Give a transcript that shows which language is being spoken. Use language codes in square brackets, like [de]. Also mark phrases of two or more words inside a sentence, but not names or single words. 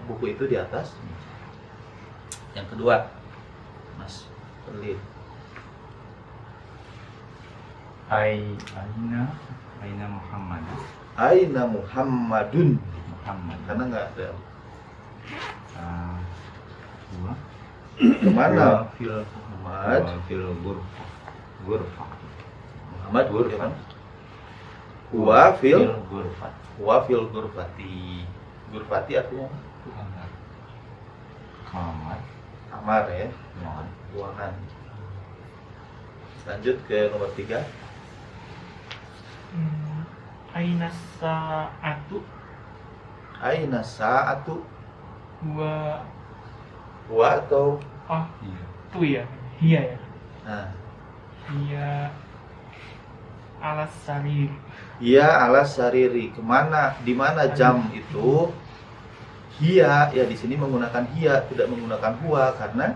[id] Buku itu di atas meja. Yang kedua, Mas Perlin. [ar] أين محمد. أين محمدٌ. Muhammad. [id] Karena nggak ada. [ar] Huwa [id] Kemana? [ar] fil Muhammad. في الغرفة. محمد غرفة. هو في ghurfa. هو في الغرفة. غرفة artinya [id] Kamar. kamar ya, Ruangan. ruangan. Lanjut ke nomor 3. [ar] أين الساعة أين الساعة. wa Huwa atau [id] Iya. tu ya. Hiya ya. nah, [ar] هي على السرير. هي على السرير. [id] Kemana? Di mana jam itu? Hiya ya, di sini menggunakan hiya, tidak menggunakan huwa karena